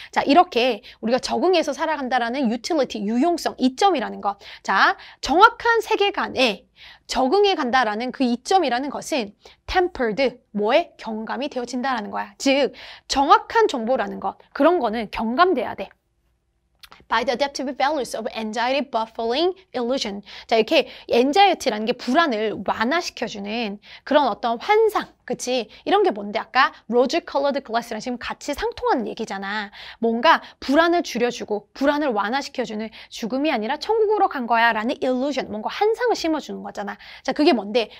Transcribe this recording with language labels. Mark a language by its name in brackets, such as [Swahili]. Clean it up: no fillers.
[Korean] 자, 이렇게 우리가 적응해서 살아간다라는 utility, 유용성, 이점이라는 것. 자, 정확한 세계관에 적응해 간다라는 그 이점이라는 것은 tempered, 뭐에? 경감이 되어진다라는 거야. 즉, 정확한 정보라는 것, 그런 거는 경감돼야 돼. [English] by the adaptive values of anxiety buffering illusion. [Korean] 자, 이렇게 anxiety라는 게 불안을 완화시켜주는 그런 어떤 환상, 그치? 이런 게 뭔데? 아까 [English] rose colored glass [Korean] 랑 지금 같이 상통하는 얘기잖아. 뭔가 불안을 줄여주고 불안을 완화시켜주는 죽음이 아니라 천국으로 간 거야 라는 illusion, 뭔가 환상을 심어주는 거잖아. 자, 그게 뭔데?